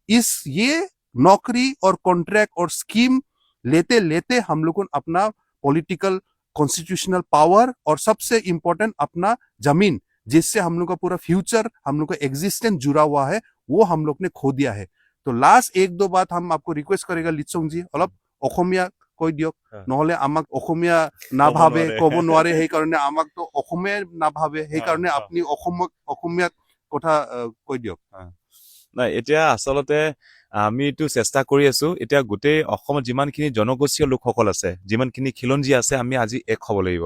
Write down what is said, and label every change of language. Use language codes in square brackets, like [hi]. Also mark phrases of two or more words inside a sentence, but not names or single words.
[hi] ये नौकरी और कॉन्ट्रैक्ट और स्कीम लेते लेते हम लोग को अपना [en] political constitutional power [hi] और सबसे इंपॉर्टेंट अपना जमीन, जिससे हम लोग का पूरा फ्यूचर, हम लोग का एग्जिस्टेंस जुड़ा हुआ है, वो हम लोग ने खो दिया है। तो लास्ट 1-2 बात हम आपको रिक्वेस्ट करेगा लिचोंग जी, [as] অলপ অসমীয়া কৈ দিয়ক, নহলে আমাক অসমীয়া নাভাবে, ক'ব নোৱাৰে, সেইকাৰণে আমাক তো অসমীয়া নাভাবে, সেইকাৰণে আপুনি অসমীয়া কথা কৈ দিয়ক। নাই, এতিয়া আচলতে আমি এইটো চেষ্টা কৰি আছো। এতিয়া গোটেই অসমত যিমানখিনি জনগোষ্ঠীয় লোকসকল আছে, যিমানখিনি খিলঞ্জীয়া আছে, আমি আজি এক হ'ব লাগিব।